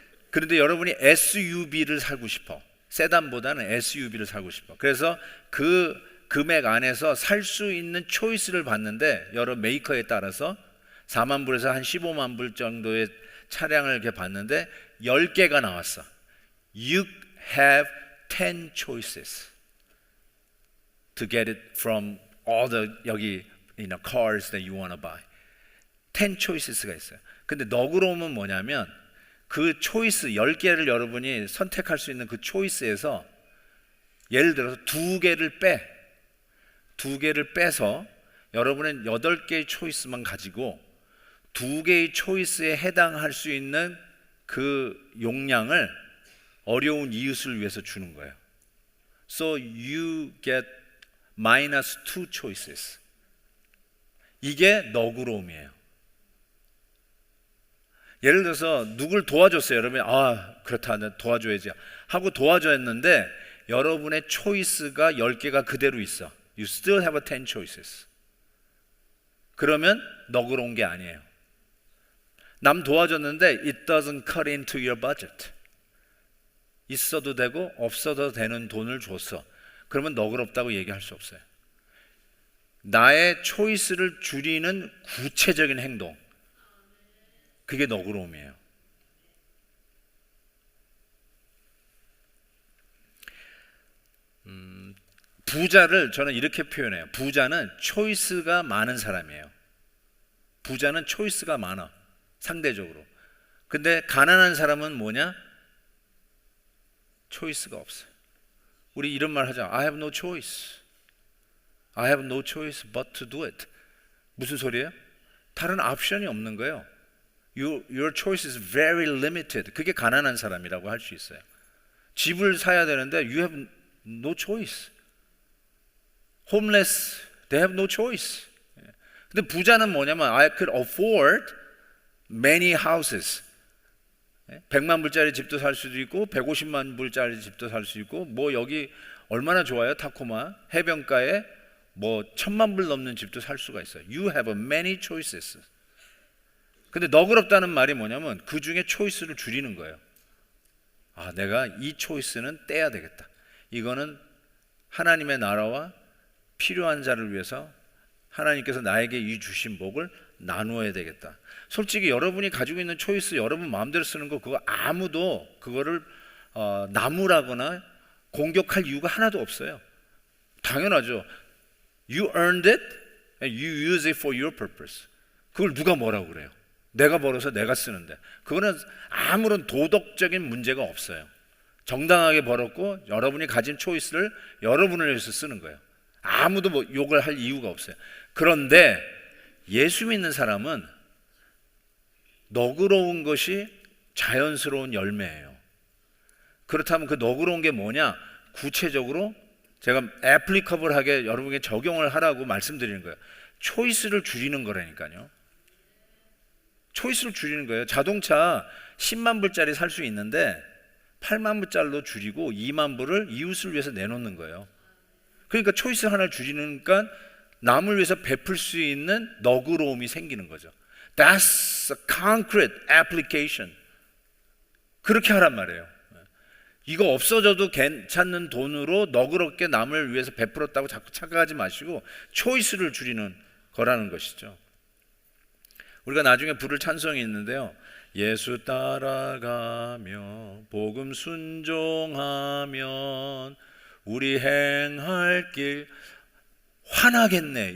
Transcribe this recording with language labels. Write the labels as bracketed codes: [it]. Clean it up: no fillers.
[ko] 그런데 여러분이 SUV를 사고 싶어. 세단보다는 SUV를 사고 싶어. 그래서 그 금액 안에서 살 수 있는 초이스를 봤는데 여러 메이커에 따라서 4만 불에서 한 15만 불 정도의 차량을 이렇게 봤는데 10개가 나왔어. [en] You have 10 choices to get it from all the [ko] 여기 [en] cars that you want to buy. [ko] 10 choices가 있어요. 근데 너그러움은 뭐냐면 그 초이스 10개를 여러분이 선택할 수 있는 그 초이스에서 예를 들어서 2개를 빼서 여러분은 8개의 초이스만 가지고 2개의 초이스에 해당할 수 있는 그 용량을 어려운 이웃을 위해서 주는 거예요. [en] So you get minus 2 choices. [ko] 이게 너그러움이에요. 예를 들어서 누굴 도와줬어요. 여러분이 그렇다, 나 도와줘야지 하고 도와줬는데 여러분의 초이스가 10개가 그대로 있어. [en] You still have 10 choices. [ko] 그러면 너그러운 게 아니에요. 남 도와줬는데 [en] it doesn't cut into your budget. [ko] 있어도 되고 없어도 되는 돈을 줬어. 그러면 너그럽다고 얘기할 수 없어요. 나의 초이스를 줄이는 구체적인 행동, 그게 너그러움이에요. 부자를 저는 이렇게 표현해요. 부자는 초이스가 많은 사람이에요. 부자는 초이스가 많아, 상대적으로. 근데 가난한 사람은 뭐냐? 초이스가 없어요. 우리 이런 말 하잖아. [en] I have no choice. I have no choice but to do it. [ko] 무슨 소리예요? 다른 옵션이 없는 거예요. [en] Your choice is very limited. [ko] 그게 가난한 사람이라고 할 수 있어요. 집을 사야 되는데 [en] you have no choice. Homeless, they have no choice. [ko] 근데 부자는 뭐냐면 [en] I could afford many houses. [ko] 100만 불짜리 집도 살 수도 있고 150만 불짜리 집도 살 수 있고, 뭐 여기 얼마나 좋아요, 타코마 해변가에 뭐 1000만 불 넘는 집도 살 수가 있어요. [en] You have many choices. [ko] 근데 너그럽다는 말이 뭐냐면 그 중에 초이스를 줄이는 거예요. 내가 이 초이스는 떼야 되겠다. 이거는 하나님의 나라와 필요한 자를 위해서 하나님께서 나에게 이 주신 복을 나누어야 되겠다. 솔직히 여러분이 가지고 있는 초이스 여러분 마음대로 쓰는 거, 그거 아무도 그거를 나무라거나 공격할 이유가 하나도 없어요. 당연하죠. [en] You earned it and you use it for your purpose. [ko] 그걸 누가 뭐라고 그래요? 내가 벌어서 내가 쓰는데 그거는 아무런 도덕적인 문제가 없어요. 정당하게 벌었고 여러분이 가진 초이스를 여러분을 위해서 쓰는 거예요. 아무도 뭐 욕을 할 이유가 없어요. 그런데 예수 믿는 사람은 너그러운 것이 자연스러운 열매예요. 그렇다면 그 너그러운 게 뭐냐? 구체적으로 제가 애플리커블하게 여러분에게 적용을 하라고 말씀드리는 거예요. 초이스를 줄이는 거라니까요. 초이스를 줄이는 거예요. 자동차 10만 불짜리 살 수 있는데 8만 불짜리로 줄이고 2만 불을 이웃을 위해서 내놓는 거예요. 그러니까 초이스 하나를 줄이니까 남을 위해서 베풀 수 있는 너그러움이 생기는 거죠. [en] That's a concrete application. [ko] 그렇게 하란 말이에요. 이거 없어져도 괜찮는 돈으로 너그럽게 남을 위해서 베풀었다고 자꾸 착각하지 마시고 초이스를 줄이는 거라는 것이죠. 우리가 나중에 부를 찬송이 있는데요. 예수 따라가며 복음 순종하면 우리 행할 길 환하겠네.